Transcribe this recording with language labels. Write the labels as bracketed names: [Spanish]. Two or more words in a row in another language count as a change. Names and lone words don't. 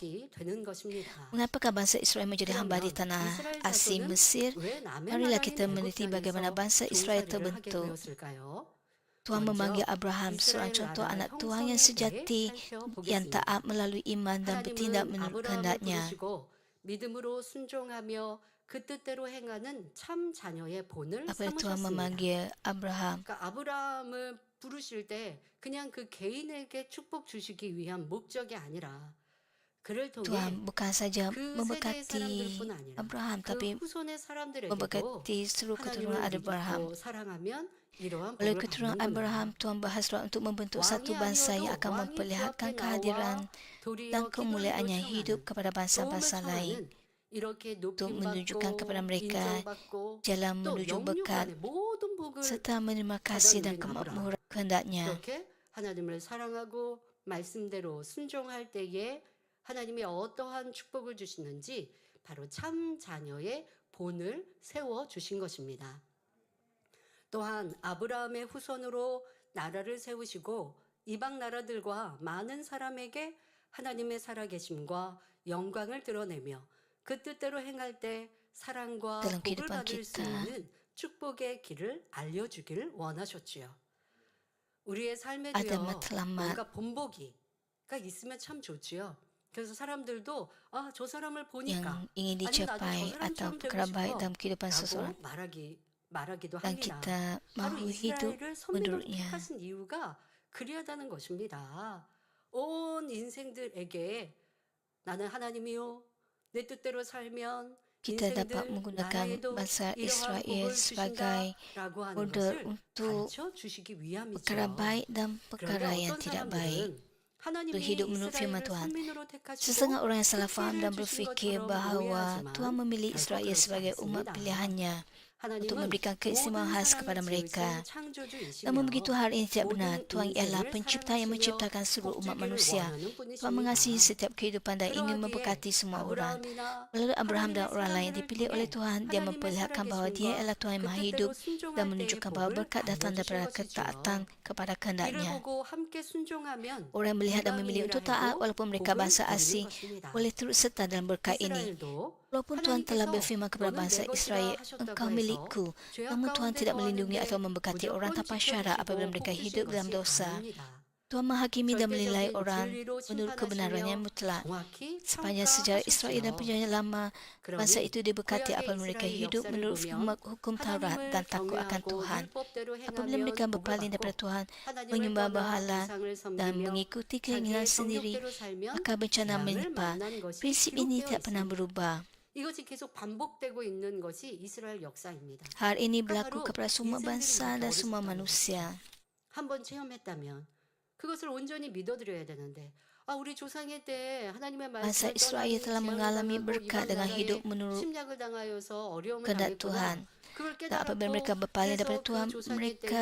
[Malay] Mengapakah bangsa Israel menjadi hamba di tanah asing Mesir? Marilah kita meneliti bagaimana bangsa Israel terbentuk. Tuhan memanggil Abraham, seorang contoh anak Tuhan yang sejati, yang taat melalui iman dan bertindak menurut kehendaknya. [Korean] 믿음으로 순종하며 그 뜻대로 행하는 참 자녀의 본을 [Malay] Apabila Tuhan [Korean] 삼으셨습니다. [Malay] memanggil Abraham, [Korean] 그러니까 아브라함을 부르실 때 그냥 그 개인에게 축복 주시기 위한 목적이 아니라 그를 통해 [Malay] Tuhan bukan saja [Korean] 그 세대의 [Malay] memberkati [Korean] 사람들뿐 아니라 [Malay] Abraham, [Korean] 그 [Malay] tapi [Korean] 후손의 사람들에게도 [Malay] memberkati seluruh keturunan [Korean] 하나님을 [Malay] Abraham. [Korean] 믿고 사랑하면 이러한 [Malay] Oleh [Korean] 복을 [Malay] keturunan [Korean] 받는구나. [Malay] Abraham, Tuhan berhasrat untuk membentuk satu [Korean] 왕이 [Malay] bangsa yang [Korean] 아니어도 [Malay] akan [Korean] 왕이 [Malay] memperlihatkan [Korean] 그 앞에 [Malay] kehadiran [Korean] 나와 도리어 [Malay] dan [Korean] 기도를 [Malay] kemuliaannya [Korean] 요청하는 [Malay] hidup kepada [Korean] 도움을 [Malay] bangsa-bangsa lain. [Korean] 청하는 이렇게 [Malay] untuk menunjukkan kepada [Korean] 높임받고 [Malay] mereka [Korean] 인정받고 [Malay] jalan [Korean] 또 [Malay] menuju [Korean] 영육 [Malay] berkat [Korean] 안에 모든 복을 [Malay] serta menerima [Korean] 받아 [Malay] kasih dan [Korean] 누린 아브라함. [Malay] kemakmuran kehendaknya. [Korean] 그렇게 하나님을 사랑하고 말씀대로 순종할 때에 하나님이 어떠한 축복을 주시는지 바로 참 자녀의 본을 세워 주신 것입니다. 또한 아브라함의 후손으로 나라를 세우시고 이방 나라들과 많은 사람에게 하나님의 살아계심과 영광을 드러내며 그 뜻대로 행할 때 사랑과 [Malay] dalam [Korean] 복을 [Malay] kehidupan [Korean] 받을 수 [Malay] kita. [Korean] 있는 축복의 길을 알려주기를 원하셨지요. 우리의 [Malay] Ada [Korean] 삶에도요, [Malay] matlamat [Korean] 뭔가 본보기가 있으면 참 좋지요. 그래서 사람들도 저 사람을 [Malay] yang [Korean] 보니까 [Malay] ingin [Korean] 아니 나도 저 [Malay] dicapai atau [Korean] 사람처럼 되고 [Malay] perkara baik [Korean] 싶어 [Malay] dalam kehidupan [Korean] 라고 [Malay] seseorang [Korean] 말하기도 [Malay] dan [Korean] 합니다. [Malay] kita [Korean] 바로 [Malay] mahu hidup [Korean] 이스라엘을 선민으로 [Malay] menurutnya. [Korean] 택하신 이유가 그리하다는 것입니다. 온 인생들에게 나는 하나님이요 내 뜻대로 살면 [Malay] Kita dapat [Korean] 인생들 [Malay] menggunakan [Korean] 나라에도 [Malay] bangsa [Korean] 이러한 [Malay] Israel [Korean] 복을 [Malay] sebagai [Korean] 주신다라고 하는 [Malay] model [Korean] 것을 [Malay] untuk [Korean] 가르쳐 주시기 [Malay] perkara [Korean] 위함이죠. [Malay] baik dan [Korean] 그런데 [Malay] perkara yang [Korean] 어떤 [Malay] tidak baik. [Korean] 사람들은 하나님이 [Malay] Untuk hidup menurut firman [Korean] 이스라엘을 [Malay] Tuhan. [Korean] 선민으로 택하시고 [Malay] Setengah orang yang salah faham [Korean] 특혜를 [Malay] dan [Korean] 주신 [Malay] berfikir [Korean] 것처럼 [Malay] bahawa [Korean] 오해하지만 [Malay] Tuhan memilih [Korean] 결코 [Malay] Israel [Korean] 그렇지 [Malay] sebagai umat [Korean] 않습니다. [Malay] pilihannya untuk [Korean] 하나님은 [Malay] memberikan keistimewaan [Korean] 모든 [Malay] khas kepada [Korean] 사람을 [Malay] mereka. [Korean] 지으신 창조주이시며 [Malay] Namun begitu hal ini tidak benar. [Korean] 모든 [Malay] Tuhan ialah [Korean] 인생을 [Malay] pencipta yang [Korean] 사랑하시며 [Malay] menciptakan seluruh umat [Korean] 복주기를 [Malay] manusia. [Korean] 원하는 [Malay] Tuhan mengasihi [Korean] 분이십니다. [Malay] setiap kehidupan dan ingin [Korean] 그러하기에 [Malay] memberkati semua orang. [Korean] 아브라함이나 [Malay] Melalui Abraham dan [Korean] 하나님의 [Malay] orang lain yang [Korean] 사람들을 [Malay] dipilih oleh [Korean] 통해 [Malay] Tuhan, dia [Korean] 하나님의 [Malay] memperlihatkan bahawa dia [Korean] 살아계심과 [Malay] ialah Tuhan yang [Korean] 그 [Malay] maha [Korean] 뜻대로 [Malay] hidup dan [Korean] 순종할 때의 [Malay] menunjukkan bahawa [Korean] 복을 [Malay] berkat datang [Korean] 알려주신 [Malay] daripada [Korean] 것이지요. [Malay] ketaatan kepada [Korean] 이를 [Malay] kehendaknya. [Korean] 보고 함께 순종하면 [Malay] Orang yang melihat dan memilih [Korean] 이방인이라 [Malay] untuk taat [Korean] 해도 [Malay] walaupun mereka [Korean] 복을 [Malay] bangsa [Korean] 누리는 [Malay] asing [Korean] 것입니다. [Malay] boleh turut serta dalam berkat ini. [Korean] 이스라엘도 [Malay] Walaupun Tuhan telah [Korean] 하나님께서 [Malay] berfirman kepada [Korean] 너는 [Malay] bangsa [Korean] 내 것이라 [Malay] Israel, [Korean] 하셨다고 [Malay] engkau [Korean] 해서 [Malay] milikku, [Korean] 죄악 [Malay] namun Tuhan [Korean] 가운데 [Malay] tidak melindungi atau [Korean] 거하는데 [Malay] memberkati orang [Korean] 무조건 [Malay] tanpa syarat apabila [Korean] 지켜주시고 [Malay] mereka [Korean] 복 [Malay] hidup [Korean] 주신 [Malay] dalam [Korean] 것이 [Malay] dosa. [Korean] 아닙니다. [Malay] Tuhan menghakimi dan menilai [Korean] 절대적인 [Malay] orang [Korean] 진리로 [Malay] menurut kebenaran yang [Korean] 심판하시며 [Malay] mutlak. [Korean] 정확히 [Malay] Sepanjang sejarah Israel dan [Korean] 평가하셨지요. [Malay] perjanjian lama, bangsa [Korean] 그러니 [Malay] itu diberkati [Korean] 구약의 [Malay] apabila mereka [Korean] 이스라엘 [Malay] hidup [Korean] 역사를 [Malay] menurut [Korean] 보면 [Malay] hukum Taurat [Korean] 하나님을 [Malay] dan takut akan [Korean] 경외하고 [Malay] Tuhan. [Korean] 율법대로 [Malay] Apabila mereka [Korean] 행하면 복을 [Malay] berpaling daripada [Korean] 받고 [Malay] Tuhan, [Korean] 하나님을 [Malay] menyembah [Korean] 떠나 [Malay] berhala [Korean] 우상을 [Malay] dan [Korean] 섬기며 [Malay] mengikuti keinginan [Korean] 자기의 [Malay] sendiri, [Korean] 정욕대로 살면 [Malay] maka bencana [Korean] 재앙을 [Malay] menimpa. [Korean] 만난 것이 [Malay] Prinsip ini [Korean] 기록되어 [Malay] tidak pernah [Korean] 있습니다. [Malay] berubah. [Korean] 이것이 계속 반복되고 있는 것이 이스라엘 역사입니다. [Malay] Hal ini [Korean] 그러니까 [Malay] berlaku [Korean] 바로 [Malay] kepada semua [Korean] 인생들이 [Malay] bangsa [Korean] 이렇게 [Malay] dan semua [Korean] 어리석다는 [Malay] manusia. [Korean] 한번 체험했다면 그것을 온전히 믿어드려야 되는데 우리 조상의 때 하나님의 [Malay] Bangsa [Korean] 말씀을 [Malay] Israel [Korean] 떠나니 [Malay] telah [Korean] 재앙을 [Malay] mengalami [Korean] 당하고 [Malay] berkat [Korean] 이방 [Malay] dengan [Korean] 나라에 [Malay] hidup menurut [Korean] 침략을 당하여서 어려움을 [Malay] kehendak [Korean] 당했구나. [Malay] Tuhan. [Korean] 그걸 [Malay] Dan apabila mereka [Korean] 깨달았고 [Malay] berpaling [Korean] 그래서 [Malay] daripada [Korean] 그 [Malay] Tuhan, [Korean] 조상의 [Malay] mereka